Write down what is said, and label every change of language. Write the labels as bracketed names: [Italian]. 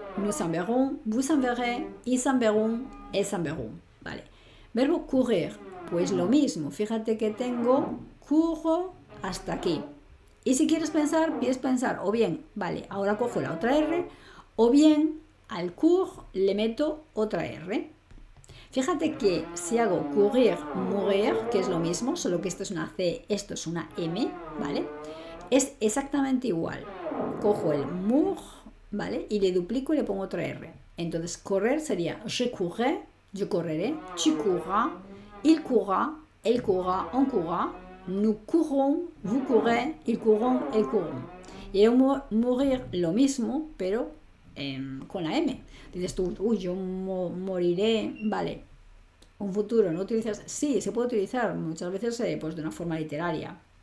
[French] Nous enverrons, vous enverrez, ils enverront, elles enverront. [Spanish] Vale. Verbo courir, pues lo mismo. Fíjate que tengo cours hasta aquí. Y si quieres pensar, o bien, vale, ahora cojo la otra R, o bien al cours le meto otra R. Fíjate que si hago courir, mourir, que es lo mismo, solo que esto es una C, esto es una M, ¿vale? Es exactamente igual. Cojo el mour, ¿vale? Y le duplico y le pongo otra R. Entonces, correr sería [French] je courrai, [Spanish] yo correré, [French] tu courras, il courra, elle courra, on courra, nous courrons, vous courrez, ils courront, elles courront. [Spanish] Y mourir lo mismo, pero con la M. Dices tú, yo moriré, vale. Un futuro, ¿no utilizas? Sí, se puede utilizar muchas veces pues de una forma literaria.